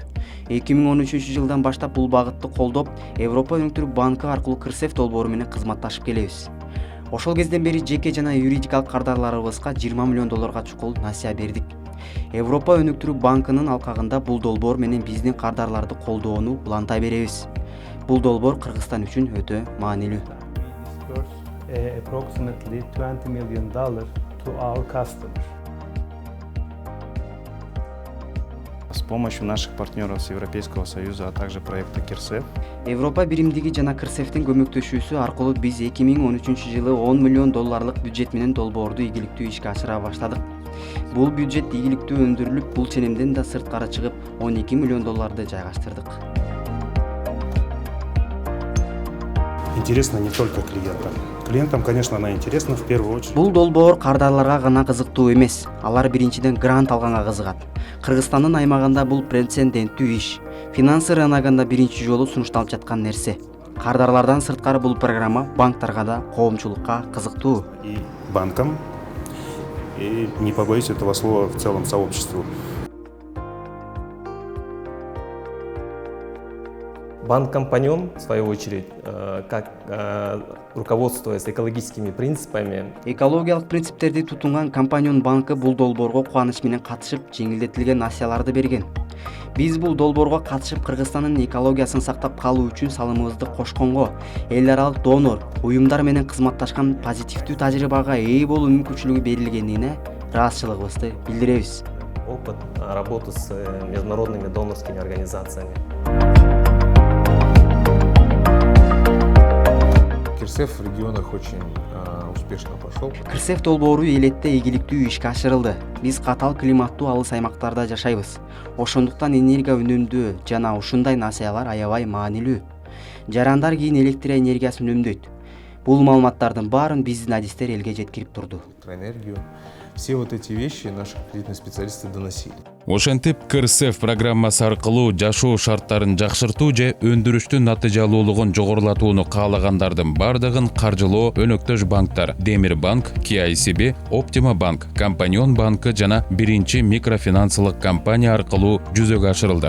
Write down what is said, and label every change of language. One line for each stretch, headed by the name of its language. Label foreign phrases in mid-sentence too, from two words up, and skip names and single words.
Kyrgyz: 2013 жылдан баштап бул багытты колдоп, Европа өнүктүрүү банкы аркылуу КРСФ долбоору менен кызматташып келебиз. Ошол кезден бери жеке жана юридикалык кардарларыбызга 20 миллион долларга чукул насыя бердик. Европа өнүктүрүү банкынын алкагында бул долбоор менен биздин кардарларды колдоону улантай беребиз. Бул долбоор Кыргызстан үчүн өтө маанилүү.
English: Approximately $20 million to our customers.
Russian: С помощью наших партнеров с Европейского Союза, а также проекта КРСФ.
Kyrgyz: Европа биримдиги жана КРСФтин көмөктөшүүсү аркылуу биз 2013 жылы 10 миллион долларлык бюджет менен долбоорду ийгиликтүү ишке ашыра баштадык. Бул бюджет ийгиликтүү өндүрүлүп, бул ченемден да сырткары чыгып 12 миллион долларды жайгаштырдык.
Russian: Интересно не только клиентам. Клиентам, конечно, она интересна в первую очередь.
Kyrgyz: Бул долбоор кардарларга гана кызыктуу эмес. Алар биринчиден грант алганга кызыгат. Кыргызстандын аймагында бул прецеденттүү иш. Финансы рыногунда биринчи жолу сунушталып жаткан нерсе. Кардарлардан сырткары бул программа банктарга да, коомчулукка кызыктуу.
Russian: И банкам, и, не побоюсь этого слова, в целом сообществу. Банк-компаньон, в свою очередь, руководствуясь экологическими принципами,
Kyrgyz: Экологиялык принциптерди тутунган компаньон банкы бул долбоорго кубаныч менен катышып, жеңилдетилген насыяларды берген. Биз бул долбоорго катышып Кыргызстандын экологиясын сактап калуу үчүн салымыбызды кошконго, эл аралык донор, уюмдар менен кызматташкан позитивдүү тажрыйбага ээ болуу мүмкүнчүлүгү берилгенине ыраазычылыгыбызды билдиребиз.
Russian: опыт работы с международными донорскими организациями. КРСФ в регионах очень успешно пошел.
Kyrgyz: КРСФ долбоору элетте ийгиликтүү ишке ашырылды. Биз катал климаттуу алыс аймактарда жашайбыз. Ошондуктан энергия үнөмдөө жана ушундай насыялар аябай маанилүү. Жарандар кийин электр энергиясын үнөмдөйт. Бул маалыматтардын баарын биздин адистер элге жеткирип турду.
Russian: Электроэнергию все вот эти вещи наши кредитные специалисты доносили.
Kyrgyz: Ошентип КРСФ программасы аркылуу жашоо шарттарын жакшыртуу же өндүрүштүн натыйжалуулугун жогорулатууну каалагандардын бардыгын каржылоо өнөктөш банктар Демир банк, KICB, Optima банк, Компаньон банкы жана биринчи микрофинансылык компания аркылуу жүзөгө ашырылды.